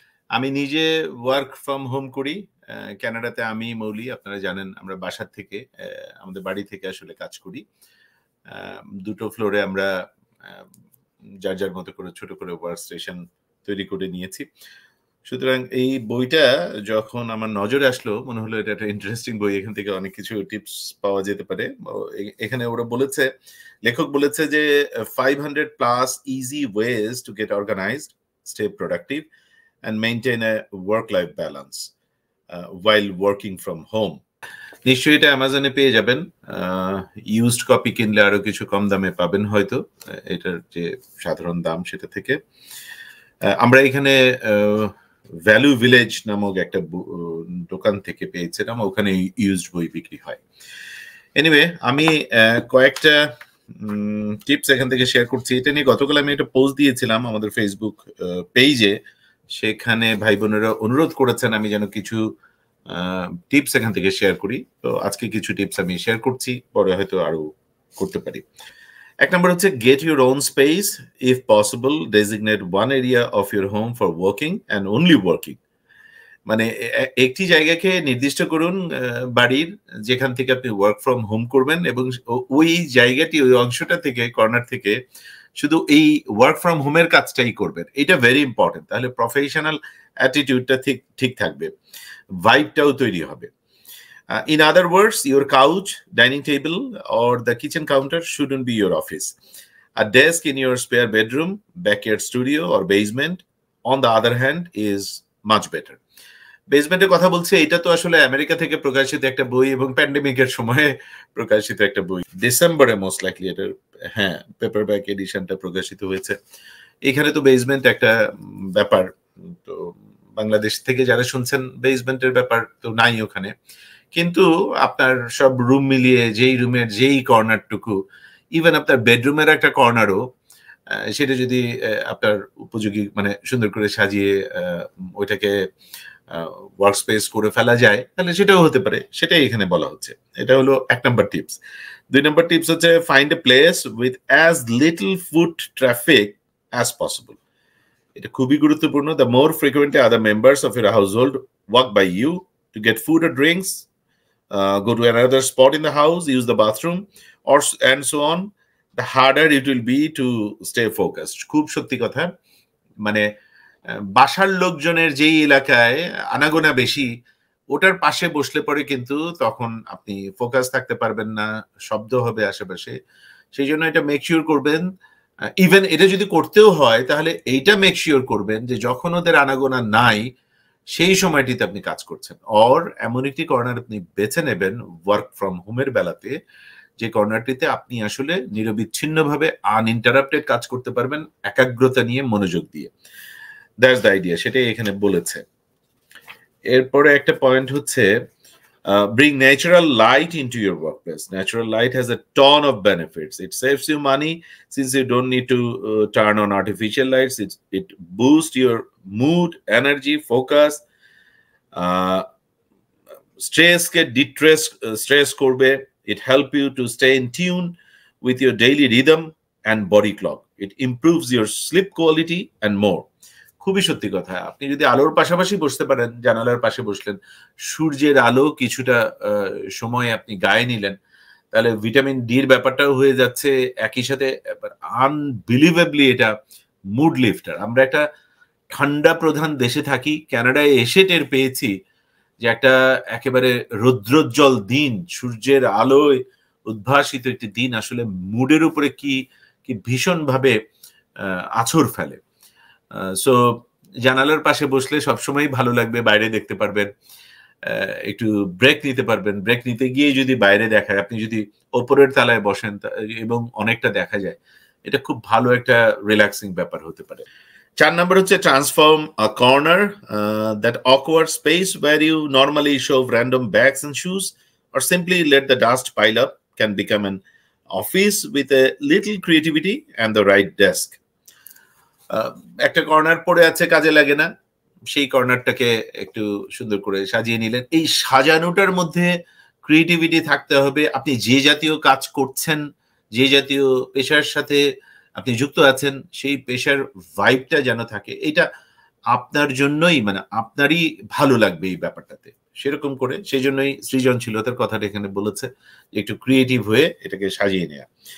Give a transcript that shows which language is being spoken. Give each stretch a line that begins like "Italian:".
Bangla: আমি নিজে work from home করি। কানাডাতে আমি মৌলি, আপনারা জানেন আমরা বাসার থেকে আমাদের বাড়ি থেকে আসলে কাজ করি। দুটো ফ্লোরে আমরা যার যার মতো করে ছোট করে ওয়ার্ক স্টেশন তৈরি করে নিয়েছি। সুতরাং এই বইটা যখন আমার নজরে আসলো মনে হলো এটা একটা ইন্টারেস্টিং বই, এখান থেকে অনেক কিছু টিপস পাওয়া যেতে পারে। এখানে ওরা বলেছে, লেখক বলেছে যে
English: 500+ easy ways to get organized, stay productive and maintain a work-life balance while working from home.
Bangla: নিশ্চয়ই এটা অ্যামাজনে পেয়ে যাবেন। ইউজড কপি কিনলে আরো কিছু কম দামে পাবেন হয়তো, এটার যে সাধারণ দাম সেটা থেকে। আমরা এখানে ভ্যালু ভিলেজ নামক একটা দোকান থেকে পেয়েছিলাম, ওখানে ইউজড বই বিক্রি হয়। এনিওয়ে, আমি কয়েকটা টিপস এখান থেকে শেয়ার করছি। এটা নিয়ে গতকাল আমি একটা পোস্ট দিয়েছিলাম আমাদের ফেসবুক পেজে, সেখানে ভাই বোনেরা অনুরোধ করেছেন আমি যেন কিছু টিপস এখান থেকে শেয়ার করি। তো আজকে কিছু টিপস আমি শেয়ার করছি, পরে হয়তো আরো করতে পারি।
English: এক নম্বর হচ্ছে get your own space, if possible designate one area of your home for working and only working.
Bangla: মানে একটি জায়গাকে নির্দিষ্ট করুন বাড়ির, যেখান থেকে আপনি ওয়ার্ক ফ্রম হোম করবেন, এবং ওই জায়গাটি, ওই অংশটা থেকে, কর্নার থেকে শুধু এই ওয়ার্ক ফ্রম হোমের কাজটাই করবেন। এটা
English: Very important.
Bangla: তাহলে প্রফেশনাল অ্যাটিটিউডটা ঠিক থাকবে, ভাইবটাও তৈরি হবে।
English: In other words, your couch, dining table, or the kitchen counter shouldn't be your office. A desk in your spare bedroom, backyard studio, or basement, on the other hand, is much better.
Bangla: বেসমেন্টের কথা বলছে, এটা তো আসলে America থেকে প্রকাশিত একটা বই এবং প্যান্ডেমিকের সময়ে প্রকাশিত একটা বই। ডিসেম্বরে মোস্ট লাইকলি এটা, হ্যাঁ, পেপারব্যাক এডিশনটা প্রকাশিত হয়েছে। এখানে তো বেসমেন্ট একটা ব্যাপার, তো বাংলাদেশ থেকে যারা শুনছেন বেসমেন্টের ব্যাপার তো নাই ওখানে, কিন্তু আপনার সব রুম মিলিয়ে যেই রুমের যেই কর্নারটুকু, ইভেন আপনার বেডরুমের একটা কর্নারও, সেটা যদি আপনার উপযোগী মানে সুন্দর করে সাজিয়ে ওইটাকে ওয়ার্ক স্পেস করে ফেলা যায়, তাহলে সেটাও হতে পারে। সেটাই এখানে বলা হচ্ছে। এটা হলো 1 নম্বর টিপস। 2 নম্বর টিপস হচ্ছে
English: Find a place with as little foot traffic as possible.
Bangla: এটা খুবই গুরুত্বপূর্ণ।
English: The more frequently other members of your household walk by you to get food or drinks, go to another spot in the house, use the bathroom, and so on, the harder it will be to stay focused.
Bangla: খুব সত্যি কথা। মানে বাসার লোকজনের যেই এলাকায় আনাগোনা বেশি, ওটার পাশে বসলে পরে কিন্তু তখন আপনি ফোকাস থাকতে পারবেন না, শব্দ হবে আশেপাশে। সেই জন্য এটা মেক শিওর করবেন, ইভেন এটা যদি করতেও হয় তাহলে এইটা মেক শিওর করবেন যে যখন ওদের আনাগোনা নাই সেই সময়টিতে আপনি কাজ করছেন। অর এমন একটি কর্নার আপনি বেছে নেবেন ওয়ার্ক ফ্রম হোমের বেলাতে, যে কর্নারটিতে আপনি আসলে নিরবিচ্ছিন্নভাবে আনইন্টারাপ্টেড কাজ করতে পারবেন, একাগ্রতা নিয়ে, মনোযোগ দিয়ে।
English: that's the idea,
Bangla: সেটাই এখানে বলেছে। এরপরে একটা পয়েন্ট হচ্ছে
English: bring natural light into your workplace. Natural light has a ton of benefits. It saves you money since you don't need to turn on artificial lights. It boosts your mood, energy, focus.
Bangla: Stress ke destress stress korbe.
English: It help you to stay in tune with your daily rhythm and body clock. It improves your sleep quality and more.
Bangla: খুবই সত্যি কথা। আপনি যদি আলোর পাশাপাশি বসতে পারেন, জানালার পাশে বসলেন, সূর্যের আলো কিছুটা সময় আপনি গায়ে নিলেন, তাহলে ভিটামিন ডির ব্যাপারটাও হয়ে যাচ্ছে। একই সাথে আনবিলিভেবলি এটা মুড লিফটার। আমরা একটা ঠান্ডা প্রধান দেশে থাকি, কানাডায় এসে টের পেয়েছি যে একটা একেবারে রৌদ্রোজ্জ্বল দিন, সূর্যের আলোয় উদ্ভাসিত একটি দিন আসলে মুডের উপরে কি ভীষণভাবে আছর ফেলে। সো জানালার পাশে বসলে সবসময় ভালো লাগবে, বাইরে দেখতে পারবেন, একটু ব্রেক নিতে পারবেন। ব্রেক নিতে গিয়ে যদি বাইরে দেখায়, আপনি যদি ওপরের তালায় বসেন এবং অনেকটা দেখা যায়, এটা খুব ভালো একটা রিল্যাক্সিং ব্যাপার হতে পারে।
English: 4 নম্বর হচ্ছে transform a corner, that awkward space where you normally shove random bags and shoes or simply let the dust pile up can become an office with a little creativity and the right desk.
Bangla: একটা corner পড়ে আছে, কাজে লাগে না, সেই কর্নারটাকে একটু সুন্দর করে সাজিয়ে নিলেন। এই সাজানোটার মধ্যে ক্রিয়েটিভিটি থাকতে হবে। আপনি যে জাতীয় কাজ করছেন যে জাতীয় পেশার সাথে আপনি যুক্ত আছেন সেই পেশার ভাইবটা যেন থাকে, এটা আপনার জন্যই মানে আপনারই ভালো লাগবে এই ব্যাপারটাতে, সেরকম করে সেই জন্যই সৃজনশীলতার কথাটা এখানে বলেছে, একটু ক্রিয়েটিভ হয়ে এটাকে সাজিয়ে নেওয়া।